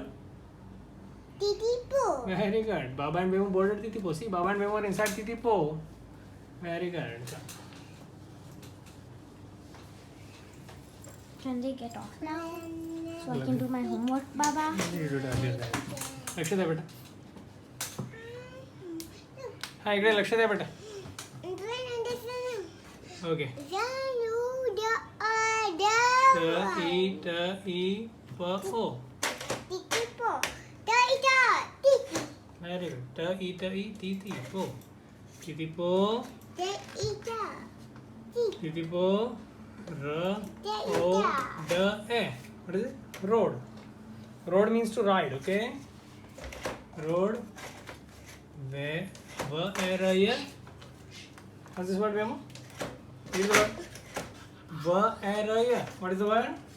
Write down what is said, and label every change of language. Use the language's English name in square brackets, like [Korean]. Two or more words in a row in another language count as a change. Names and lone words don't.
[English] Titi poo. Very good. Baba and Bemu boarded Titipo. See, Baba and Bemu are inside Titipo. Very good. Can they get off now? So I can do my homework, Baba? You do that. [Marathi] लक्ष दे बेटा. हाँ इकडे लक्ष दे बेटा. [English] Okay. T E T E P O. Very good. T E T E T T Po. Titipo. Titipo. R O D A. What is it? Road. Road means to ride. Okay. Road. Where area? What's this word, Bemu? Read the word. Where area. What is the word?